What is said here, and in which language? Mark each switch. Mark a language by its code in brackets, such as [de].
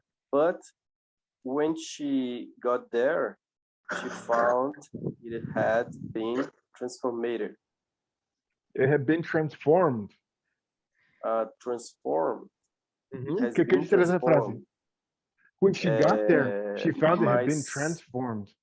[en] But when she got there, she found it had been transformed. It had been transformed. Transformed. [pt] O que quer dizer essa frase? [en] When she got there, she found it had been transformed.